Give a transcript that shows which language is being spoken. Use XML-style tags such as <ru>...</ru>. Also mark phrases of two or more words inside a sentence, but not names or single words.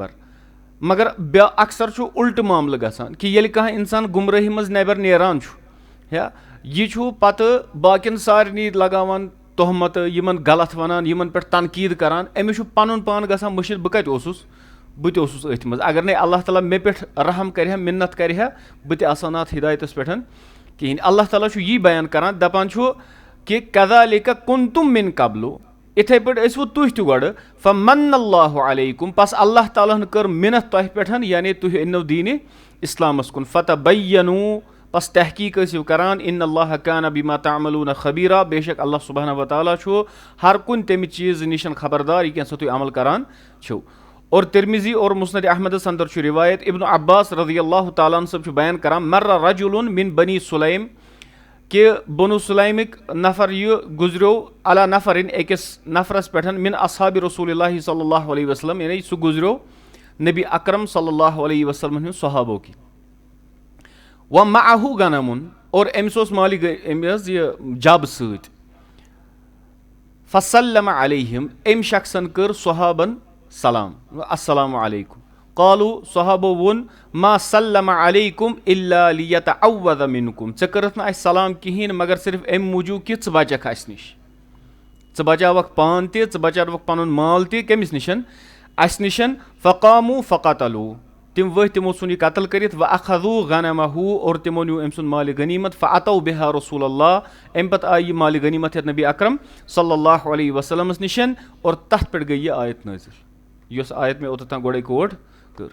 <ks>مگر اکثر چھُ الٹہٕ معاملہٕ گژھان کہِ ییٚلہِ کانٛہہ انسان گُمرٲہی منٛز نٮ۪بر نیران چھُ یا یہِ چھُ پتہٕ باقین سارنٕے لگاوان تہمتہٕ یِمن غلط ونان یِمن پٮ۪ٹھ تنقیٖد کران أمِس چھُ پنُن پان گژھان مٔشِد بہٕ کتہِ اوسُس بہٕ تہِ اوسُس أتھۍ منٛز اگر نے اللہ تعالیٰ مےٚ پٮ۪ٹھ رحم کرِ ہا مِنت کرِ ہا بہٕ تہِ آسہٕ ہا نہٕ اتھ ہدایتس پٮ۪ٹھ کہیٖنۍ. اللہ تعالیٰ چھُ یی بیان کران دپان چھُ کہِ</ks> <ar>کذالِکَ کنتم من قبلُ</ar> <ks>اِتھے پٲٹھۍ ٲسوٕ تُہۍ تہِ گۄڈٕ</ks> <ar>فمن اللہ علیکم</ar> <ks>پس اللہ تعالیٰ ہن کٔر مِنت تۄہہِ پٮ۪ٹھ یعنی تُہۍ أنِو دیٖنہِ اسلامس کُن فتبینو پس تحقیٖق ٲسِو کران</ks> <ar>ان اللہ کانہ بما تعملون خبیرہ</ar> <ks>بے شک اللہ سبحانہ وتعالیٰ چھُ ہر کُنہِ تمہِ چیٖزٕ نِش خبردار یہِ کینٛہہ سا تُہۍ عمل کران چھِو. اور ترمذی اور مسند احمدس اندر چھُ رِوایت ابن عباس رضی اللہ تعالیٰ عنہ صٲب چھُ بیان کران</ks> <ar>مرہ رجُلٌ من بنی سُلیم</ar> <ks>کہِ بنو سُلیمٕکۍ نفر یہِ گُزریو علی نفرِن أکِس نفرس پٮ۪ٹھ</ks> <ar>من اصحابِ رسول اللہ صلی اللہ علیہ وسلم</ar> <ks>یعنی سُہ گُزریو نبی اکرم</ks> <ar>صلی اللہ علیہ وسلم</ar> <ks>ہُنٛد صحابو کہِ</ks> <ar>ومعہُ غنمُن</ar> <ks>اور أمِس اوس مالہِ أمۍ حظ یہِ جب سۭتۍ</ks> <ar>فسلم علیہم</ar> <ks>أمۍ شخصن کٔر صحابن سلام</ks> <ar>السلام علیکم قالو</ar> <ks>صحابو ووٚن</ks> <ar>ما سلم علیکم الا لیتعوذ منکم</ar> <ks>ژےٚ کٔرٕتھ نہٕ اَسہِ سلام کِہینۍ مگر صرف امہِ موٗجوٗب کہِ ژٕ بچکھ اَسہِ نِش ژٕ بچاوکھ پان تہِ ژٕ بچاوکھ پنُن مال تہِ کٔمِس نِش اَسہِ نِش</ks> <ar>فقامو فقتلو</ar> <ks>تِم ؤتھۍ تِمو ژھُن یہِ قتل کٔرِتھ</ks> <ar>واخذو غنمہُ</ar> <ks>اور تِمو نیوٗ أمۍ سُنٛد مالِ غنیٖمت</ks> <ar>فاتو بِہا رسول اللہ</ar> <ks>امہِ پتہٕ آیہِ یہِ مالِ غنیٖمت ہٮ۪تھ نبی اکرم</ks> <ar>صلی اللہ علیہ</ar> <ks>وسلمس نِش اور تتھ پٮ۪ٹھ گٔے یہِ آیت نٲزِل یۄس آیت مےٚ اوٚتتھ تام گۄڈے کوٹ کٔر.</ks>